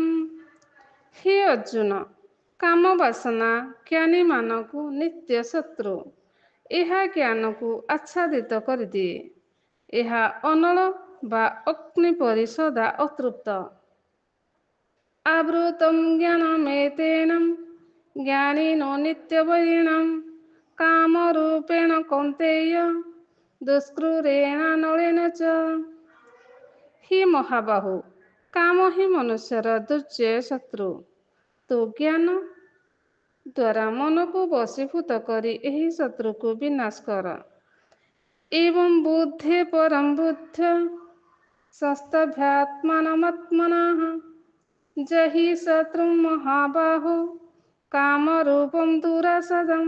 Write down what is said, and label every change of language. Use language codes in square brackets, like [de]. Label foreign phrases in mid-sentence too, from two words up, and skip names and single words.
[or] ହେ ଅର୍ଜୁନ, କାମ ବାସନା ଜ୍ଞାନୀମାନଙ୍କୁ ନିତ୍ୟ ଶତ୍ରୁ। ଏହା ଜ୍ଞାନକୁ ଆଚ୍ଛାଦିତ କରିଦିଏ। ଏହା ଅନଳ ବା ଅଗ୍ନି ପରି ସଦା ଅତୃପ୍ତ। [sa] ଆବୃତଂ ଜ୍ଞାନମେତେନ ज्ञानिनो नित्यवैरिणां कामरूपेण कौन्तेय दुष्क्रूरेण नळेन च। [or] हि ମହାବାହୁ, କାମ ହିଁ ମନୁଷ୍ୟର ଦୁର୍ଯ୍ୟ ଶତ୍ରୁ। ତୁ ଜ୍ଞାନ ଦ୍ୱାରା ମନକୁ ବଶୀଭୂତ କରି ଏହି ଶତ୍ରୁକୁ ବିନାଶ କର। [sa] ଏବଂ ବୁଦ୍ଧି ପରଂ ବୁଦ୍ଧ୍ୟା ସଂସ୍ତଭ୍ୟାତ୍ମାନମାତ୍ମନଃ ଜହି ଶତ୍ରୁଂ ମହାବାହୁ କାମରୂପଂ ଦୁରାସଦମ୍।